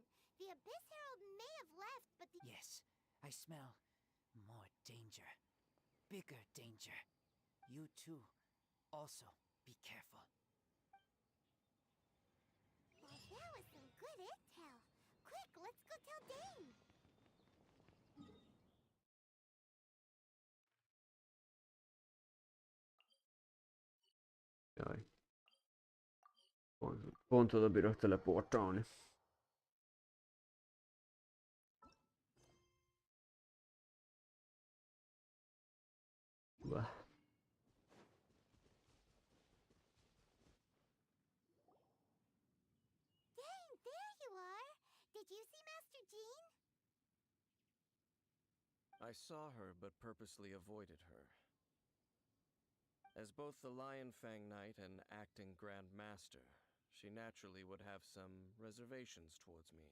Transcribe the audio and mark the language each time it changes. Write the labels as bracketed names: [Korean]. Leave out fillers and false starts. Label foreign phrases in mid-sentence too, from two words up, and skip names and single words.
[English] The Abyss Herald may have left, but the... Yes, I smell more danger. Bigger danger. You too. Also, be careful. Well, that was some good intel. Quick, let's go tell Dane. [Hungarian] Jaj. Pont oda bírok teleportálni. Bah. [English] Dane, there you are. Did you see Master Jean? I saw her, but purposely avoided her. As both the Lion Fang Knight and acting Grand Master, she naturally would have some reservations towards me.